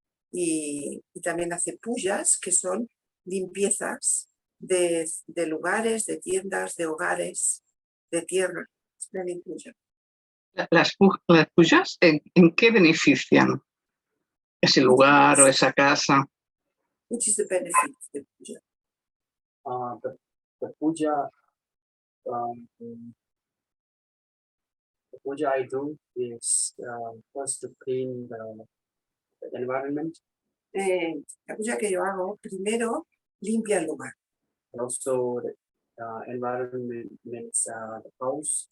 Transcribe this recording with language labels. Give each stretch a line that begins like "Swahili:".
Spanish: Y también hace pujas, que son limpiezas de lugares, de tiendas, de hogares, de tierra. Las pujas, ¿en qué benefician ese lugar o esa casa?
English: Which is the benefit of the puja? The puja I do is first to clean the environment.
Spanish: La puja que yo hago, primero limpia el lugar.
English: And also the environment means the house.